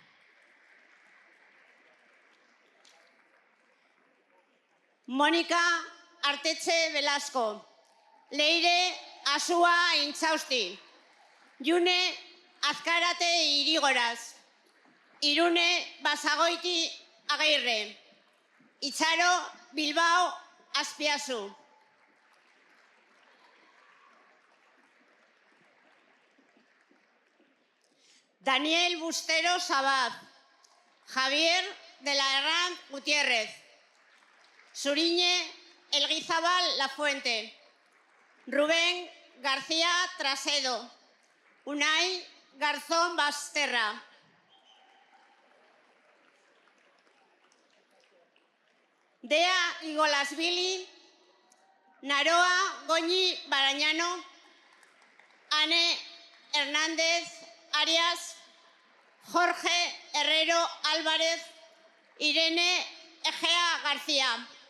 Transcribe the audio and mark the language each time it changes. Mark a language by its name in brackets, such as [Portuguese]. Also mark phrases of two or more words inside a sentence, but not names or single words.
[Spanish] Mónica Artetxe Velasco, Leire Asua Intzausti, June Azkarate Irigoraz, Irune Basagoiti Agirre, Itzaro Bilbao Azpiazu, Daniel Bustero Sabaz, Javier de la Herrán Gutiérrez, Suriñe Elguizabal Lafuente, Rubén García Trasedo, Unai Garzón Basterra, Dea Igolasvili, Naroa Goñi Barañano, Ane Hernández Arias, Jorge Herrero Álvarez, Irene Egea García.